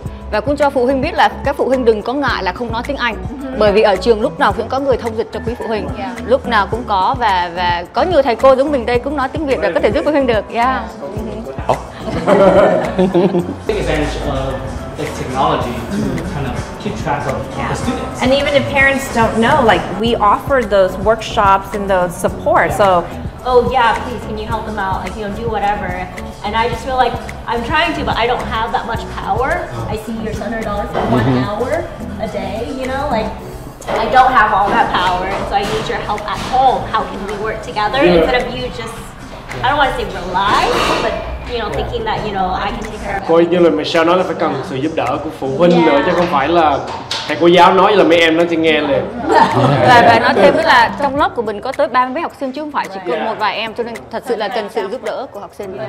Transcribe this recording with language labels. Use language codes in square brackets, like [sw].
[vi] Và cũng cho phụ huynh biết là các phụ huynh đừng có ngại là không nói tiếng Anh, bởi vì ở trường lúc nào cũng có người thông dịch cho quý phụ huynh, lúc nào cũng có, và có nhiều thầy cô giống mình đây cũng nói tiếng Việt và có thể giúp phụ huynh được. [en] Big advantage of this technology to kind of keep track of the students. And even if parents don't know, like we offer those workshops and those support. So oh yeah, please, can you help them out? Like, you know, do whatever. And I just feel like I'm trying to, but I don't have that much power. I see your $100 for 1 hour a day, you know, like I don't have all that power, and so I need your help at home. How can we work together instead of you just, I don't want to say rely, but you know, thinking that, you know, I can take care of it. [vi] Coi như là Michelle nói là phải cần sự giúp đỡ của phụ huynh nữa, chứ không phải là thầy cô giáo nói là mấy em nó chỉ nghe liền. Và nói thêm nữa là trong lớp của mình có tới 30 mấy học sinh chứ không phải chỉ có một vài em, cho nên thật sự là cần sự giúp đỡ của học sinh.